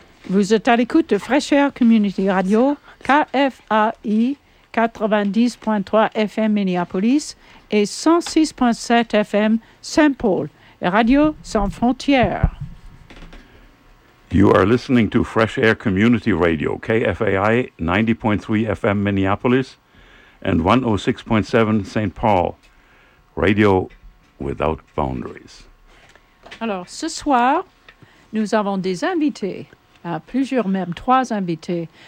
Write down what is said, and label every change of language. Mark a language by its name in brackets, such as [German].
[French] Vous êtes à l'écoute de Fresh Air Community Radio, KFAI 90.3 FM Minneapolis et 106.7 FM Saint-Paul, Radio Sans Frontières. [English] You are listening to Fresh Air Community Radio, KFAI 90.3 FM Minneapolis and 106.7 Saint Paul, Radio Without Boundaries. [French] Alors, ce soir, nous avons des invités, plusieurs même, trois invités.